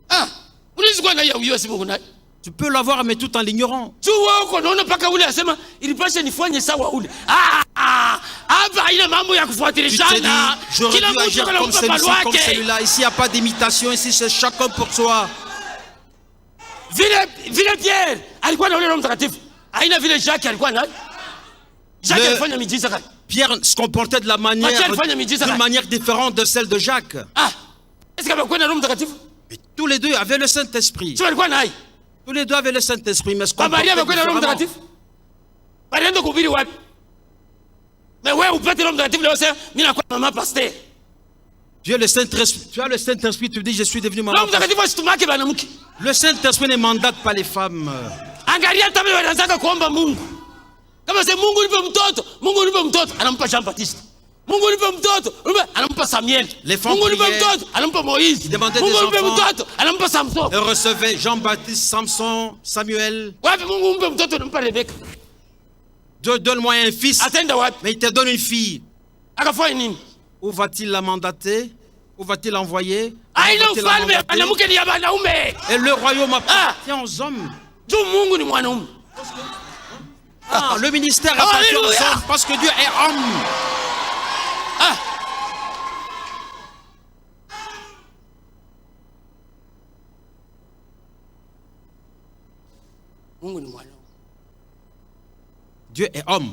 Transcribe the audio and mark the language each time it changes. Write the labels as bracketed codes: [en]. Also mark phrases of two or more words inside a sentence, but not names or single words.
[fr] Tu peux l'avoir mais tout en l'ignorant. Tu te dis, j'aurais dû agir comme celui-ci, comme celui-là. Ici, il n'y a pas d'imitation. Ici, c'est chacun pour soi. [sw] Vile Pierre alikuwa na ule Roho Mtakatifu. Haina vile Jacques alikuwa nayo. Jacques alifanya miujiza gani? [fr] Pierre se comportait de la d'une manière différente de celle de Jacques. Est-ce qu'il [sw] alikuwa na Roho Mtakatifu? [fr] Et tous les deux avaient le Saint-Esprit. [sw] Tu alikuwa nayo. [fr] Tous les deux avaient le Saint-Esprit, mais ce qu'on [sw] Maria alikuwa na Roho Mtakatifu. Balienda kuhubiri wapi? Mais wewe upate Roho Mtakatifu leo sasa mimi nakuwa mama pasteur. [fr] Tu as le Saint-Esprit, tu dis je suis devenu maman. Le Saint-Esprit ne mandate pas les femmes. [sw] Angalia hata wale wanaanza kuomba Mungu. Kama sema Mungu nipe mtoto, anampa Jean Baptiste. Mungu nipe mtoto, anampa Samuel. Mungu nipe mtoto, anampa Moïse. Mungu nipe mtoto, anampa Samson. [fr] Et recevait Jean-Baptiste, Samson, Samuel. [sw] Wapi Mungu nipe mtoto, anampa Rebecca. [fr] Dieu donne-moi un fils. [sw] Atenda wapi? [fr] Mais il te donne une fille. [sw] Akafanya nini? [fr] Où va-t-il la mandater? Où va-t-il l'envoyer? Et le royaume appartient aux hommes. Le ministère appartient aux hommes parce que Dieu est homme. Dieu est homme.